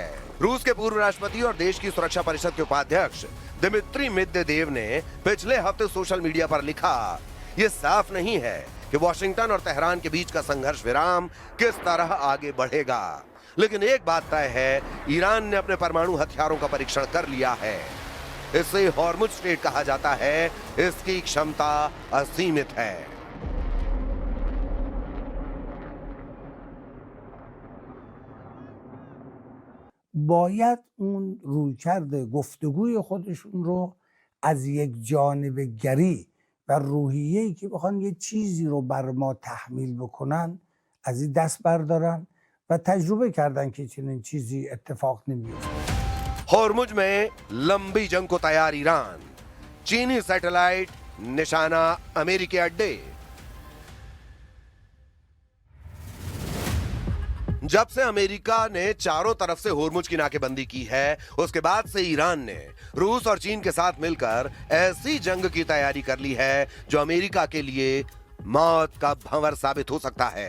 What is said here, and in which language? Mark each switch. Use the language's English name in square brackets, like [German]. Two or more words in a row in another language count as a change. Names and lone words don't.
[Hindi] रूस के पूर्व राष्ट्रपति और देश की सुरक्षा परिषद के उपाध्यक्ष दिमित्री मेदवेदेव ने पिछले हफ्ते [English] social media [Hindi] पर लिखा, ये साफ नहीं है कि वॉशिंगटन और तेहरान के बीच का संघर्ष विराम किस तरह आगे बढ़ेगा, लेकिन एक बात तय है, ईरान ने अपने परमाणु हथियारों का परीक्षण कर लिया है। इसे हॉर्मुज स्ट्रेट कहा जाता है। इसकी क्षमता असीमित है। [Persian] باید اون رویکرد گفتگوی خودشون رو از یک جانب گری و روحیه‌ای که بخوان یه چیزی رو بر ما تحمیل بکنن از این دست بردارن و تجربه کردن که چنین چیزی اتفاق نمیفته. [Hindi] हॉर्मुज में लंबी जंग को तैयार ईरान, चीनी सैटेलाइट निशाना अमेरिकी अड्डे। जब से अमेरिका ने चारों तरफ से हॉर्मुज की नाकेबंदी की है, उसके बाद से ईरान ने रूस और चीन के साथ मिलकर ऐसी जंग की तैयारी कर ली है जो अमेरिका के लिए मौत का भंवर साबित हो सकता है।